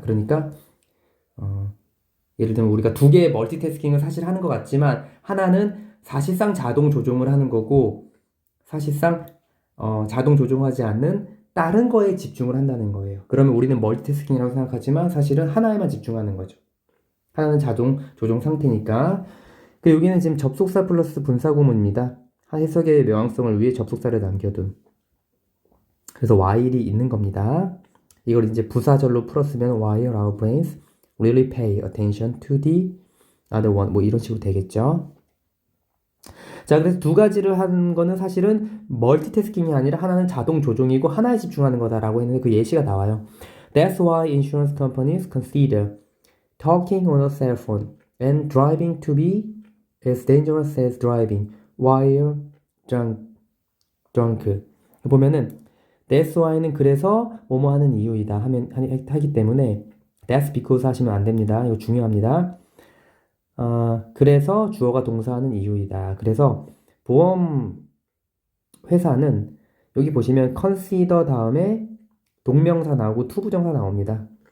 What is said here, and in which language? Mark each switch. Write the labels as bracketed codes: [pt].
[ko] 그러니까 예를 들면 우리가 두 개의 멀티태스킹을 사실 하는 것 같지만 하나는 사실상 자동 조종을 하는 거고 사실상 자동 조종하지 않는 다른 거에 집중을 한다는 거예요. 그러면 우리는 멀티태스킹이라고 생각하지만 사실은 하나에만 집중하는 거죠. 하나는 자동 조종 상태니까. 그 여기는 지금 접속사 플러스 분사 구문입니다. 해석의 명확성을 위해 접속사를 남겨둔. 그래서 while이 있는 겁니다. 이걸 이제 부사절로 풀었으면 [en] while our brains really pay attention to the other one [ko] 뭐 이런 식으로 되겠죠. 자, 그래서 두 가지를 하는 거는 사실은 멀티태스킹이 아니라 하나는 자동 조종이고 하나에 집중하는 거다라고 했는데 그 예시가 나와요. [en] That's why insurance companies consider talking on a cell phone and driving to be as dangerous as driving while drunk. [ko] 보면은 that's why는 그래서 뭐뭐 하는 이유이다 하기 때문에 that's because 하시면 안 됩니다. 이거 중요합니다. 그래서 주어가 동사하는 이유이다. 그래서 보험 회사는 여기 보시면 consider 다음에 동명사 나오고 투부정사 나옵니다.